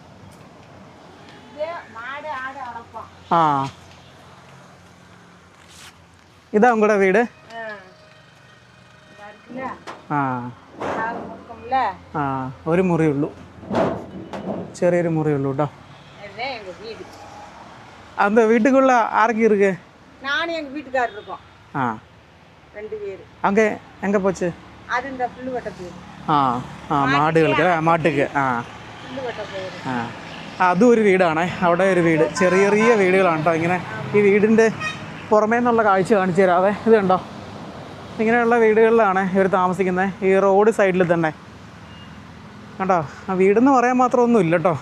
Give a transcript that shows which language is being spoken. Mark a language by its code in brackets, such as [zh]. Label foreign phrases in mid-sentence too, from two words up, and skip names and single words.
[ml] ആ, ഇതാവും കൂടെ വീട്. ആ ആ, ഒരു മുറിയുള്ളൂ, ചെറിയൊരു മുറിയുള്ളൂ കേട്ടോ. [ta] அந்த வீட்டுக்குள்ள ஆர்க்கி இருக்கு? நானும் எங்கள் வீட்டுக்காரர் இருக்கோம். ஆ, 2 பேர். அங்கே எங்கே போச்சு? அது இந்த புல்லு வெட்ட போயிரு. [ml] ആ ആ, മാടുകൾക്ക് മാട്ടുക്ക്. ആ [ta] புல்லு வெட்ட போயிரு. [ml] ആ, അതും ഒരു വീടാണ്. അവിടെ ഒരു വീട്, ചെറിയ ചെറിയ വീടുകളാണ് കേട്ടോ. ഇങ്ങനെ ഈ വീടിൻ്റെ പുറമേ നിന്നുള്ള കാഴ്ച കാണിച്ചു തരാതെ ഇത് കണ്ടോ, ഇങ്ങനെയുള്ള വീടുകളിലാണ് ഇവർ താമസിക്കുന്നത്. ഈ റോഡ് സൈഡിൽ തന്നെ കണ്ടോ. ആ വീടെന്ന് പറയാൻ മാത്രം ഒന്നും ഇല്ല കേട്ടോ.